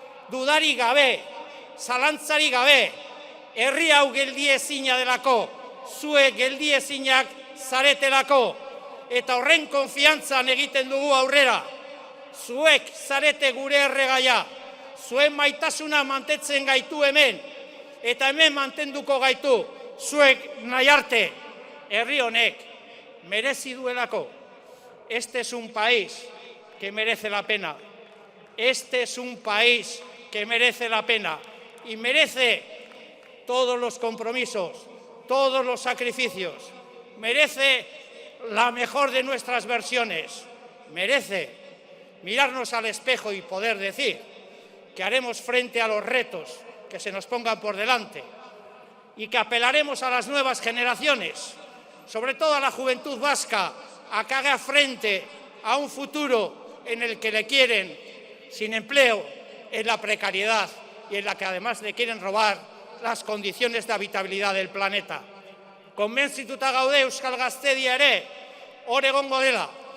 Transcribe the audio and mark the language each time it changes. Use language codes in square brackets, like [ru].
[eu] dudari gabe, zalantzari gabe, herri hau geldiezina delako, zuek geldiezinak zaretelako, eta horren konfiantzan egiten dugu aurrera, zuek zarete gure erregaia, zuen maitasuna mantentzen gaitu hemen, eta hemen mantenduko gaitu, zuek nahi arte, herri honek merezi duelako. [es] Este es un país que merece la pena. Este es un país que merece la pena y merece todos los compromisos, todos los sacrificios. Merece la mejor de nuestras versiones. Merece mirarnos al espejo y poder decir que haremos frente a los retos que se nos pongan por delante y que apelaremos a las nuevas generaciones, sobre todo a la juventud vasca, a que haga frente a un futuro en el que le quieren sin empleo, en la precariedad y en la que además le quieren robar las condiciones de habitabilidad del planeta. [eu] Konbentzituta gaude Euskal Gaztedia ere hor egongo dela.